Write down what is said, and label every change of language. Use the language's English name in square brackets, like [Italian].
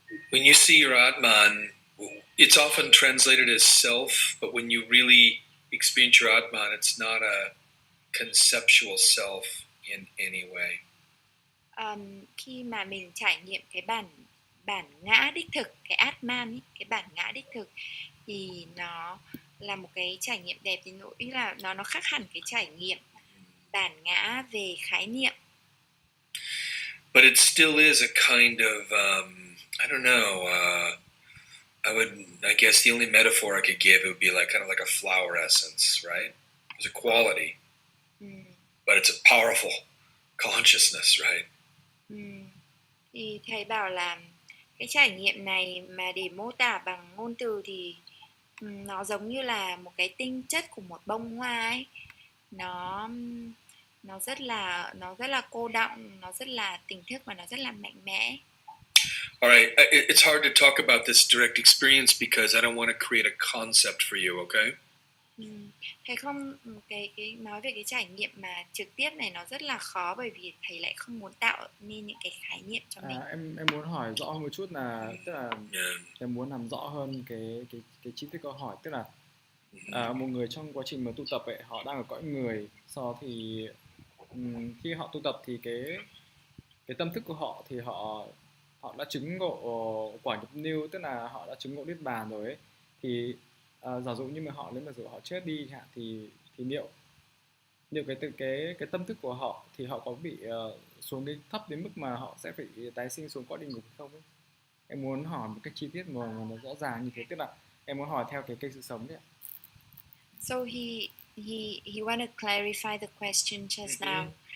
[English] When you see your Atman, it's often translated as self, but when you really experience your Atman, it's not a conceptual self in any way. [Vietnamese] Khi mà mình trải nghiệm cái bản ngã đích thực, cái Atman ấy, cái bản ngã đích thực thì nó là một cái trải nghiệm đẹp, thì ý là nó khác hẳn cái trải nghiệm bản ngã về khái niệm. [English] But it still is a kind of I don't know. I guess the only metaphor I could give, it would be like kind of like a flower essence, right? There's a quality, but it's a powerful consciousness, right? [Vietnamese] Thì thầy bảo là cái trải nghiệm này mà để mô tả bằng ngôn từ thì nó giống như là một cái tinh chất của một bông hoa ấy. Nó rất là cô đọng, nó rất là tỉnh thức và nó rất là mạnh mẽ. [English] All right, it's hard to talk about this direct experience because I don't want to create a concept for you, okay? [Vietnamese] Thầy không cái nói về cái trải nghiệm mà trực tiếp này nó rất là khó, bởi vì thầy lại không muốn tạo nên những cái khái niệm cho mình. Em muốn hỏi rõ hơn một chút là tức là em muốn làm rõ hơn cái chi tiết câu hỏi, tức là một người trong quá trình mà tu tập ấy, họ đang ở cõi người, sau thì khi họ tu tập thì cái tâm thức của họ thì họ đã chứng ngộ quả nhập lưu, tức là họ đã chứng ngộ niết bàn rồi ấy, thì giả dụ như mà nếu mà họ chết đi thì liệu cái tâm thức của họ thì họ có bị xuống đến thấp đến mức mà họ sẽ phải tái sinh xuống cõi địa ngục không ấy? Em muốn hỏi một cách chi tiết mà nó rõ ràng như thế, tức là em muốn hỏi theo cái cây sự sống đấy ạ. [English] So he want to clarify the question just now.